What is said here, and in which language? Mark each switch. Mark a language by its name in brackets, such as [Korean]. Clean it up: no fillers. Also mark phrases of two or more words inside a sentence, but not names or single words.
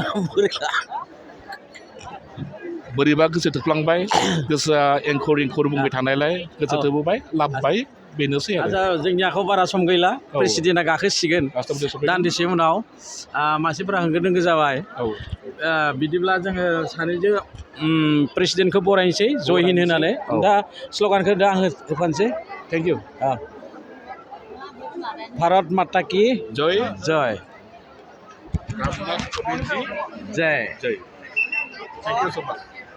[Bodo] बोरैबा गोसो थोफ्लांबाय गोसोआ एंखर एंखर बुंबाय थानायलाय गोसो थोबोबाय लाबबाय बेनोसै आरो जोंनि आखायाव बारा सम गैला प्रेसिडेन्टआ गाखोसिगोन दान्दिसे उनाव मानसिफोरा होंगो दोंगो जाबाय बिदिब्ला जोङो सानैजों प्रेसिडेन्टखौ बरायनोसै [Hindi] जय हिन्द [Bodo] होनानै दा स्ल'गानखौ दा आं होफानोसै [English] thank you [Hindi] भारत माता की जय जय रामनाथ कोविंद जी जय [English] जय thank you so much